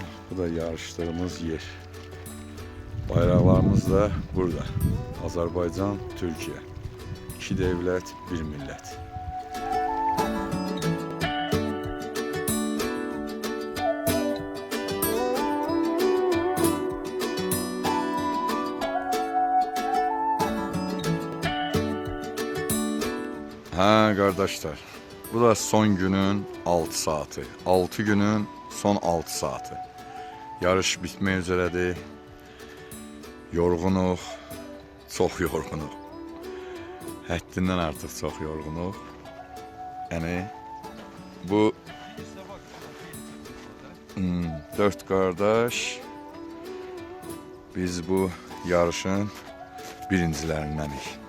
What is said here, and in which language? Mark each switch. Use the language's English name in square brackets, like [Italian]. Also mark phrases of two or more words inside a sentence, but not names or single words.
[Turkish] Bu da yarıştığımız yer. Bayraklarımız da burada. Azərbaycan, Türkiyə. İki devlet, bir millet. Ha kardeşler, bu da son günün 6 saati. 6 günün son 6 saati. [Azerbaijani] Yarış bitmək üzrədir. Yorğunuq, çox yorğunuq. Həddindən artıq çox yorğunuq. Yəni bu 4 qardaş biz bu yarışın birincilərindənik.